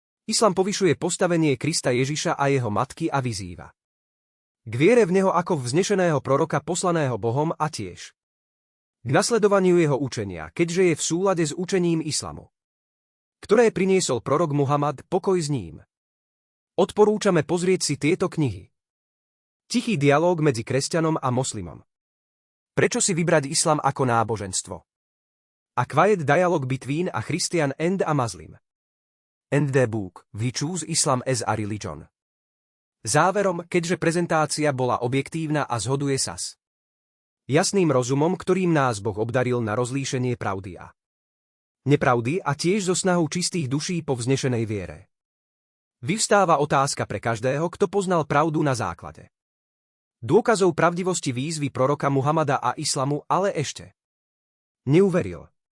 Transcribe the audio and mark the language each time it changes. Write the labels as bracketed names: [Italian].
[Slovak] Islam povyšuje postavenie Krista Ježiša a jeho matky a vyzýva k viere v neho ako vznešeného proroka poslaného Bohom a tiež k nasledovaniu jeho učenia, keďže je v súlade s učením islamu, ktoré priniesol prorok Muhammad, pokoj s ním. Odporúčame pozrieť si tieto knihy. Tichý dialóg medzi kresťanom a moslimom. Prečo si vybrať islam ako náboženstvo? [English] A Quiet Dialogue Between a Christian and a Muslim. And the book, We Choose Islam as a Religion. [Slovak] Záverom, keďže prezentácia bola objektívna a zhoduje sa s jasným rozumom, ktorým nás Boh obdaril na rozlíšenie pravdy a nepravdy, a tiež so snahou čistých duší po vznešenej viere, vyvstáva otázka pre každého, kto poznal pravdu na základe dôkazov pravdivosti výzvy proroka Muhamada a islamu, ale ešte neuveril.